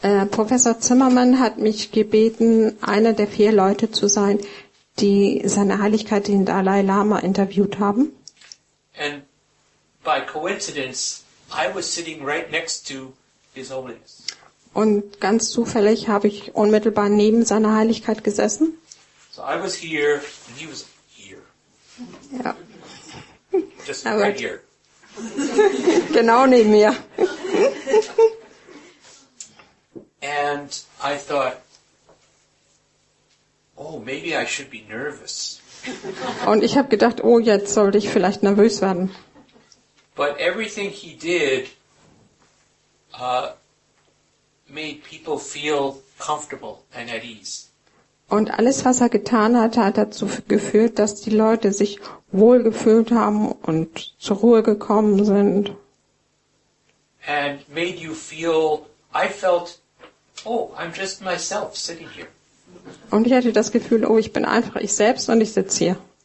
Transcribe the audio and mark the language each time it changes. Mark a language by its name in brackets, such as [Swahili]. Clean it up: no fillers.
[German] Professor Zimmermann hat mich gebeten, einer der 4 Leute zu sein, die seine Heiligkeit den Dalai Lama interviewt haben. [English] And by coincidence, I was sitting right next to His Holiness. [German] Und ganz zufällig habe ich unmittelbar neben seiner Heiligkeit gesessen. [English] So I was here and he was here. [German] Ja. [English] Just right here. [German] Genau neben mir. [English] And I thought, oh, maybe I should be nervous. [German] Und ich habe gedacht, oh, jetzt sollte ich vielleicht nervös werden. [English] But everything he did made people feel comfortable and at ease. [German] Und alles, was er getan hat, hat dazu geführt, dass die Leute sich wohl gefühlt haben und zur Ruhe gekommen sind. [English] And made you feel, I felt, oh, I'm just myself sitting here. [German] Und ich hatte das Gefühl, oh, ich bin einfach ich selbst und ich sitze hier.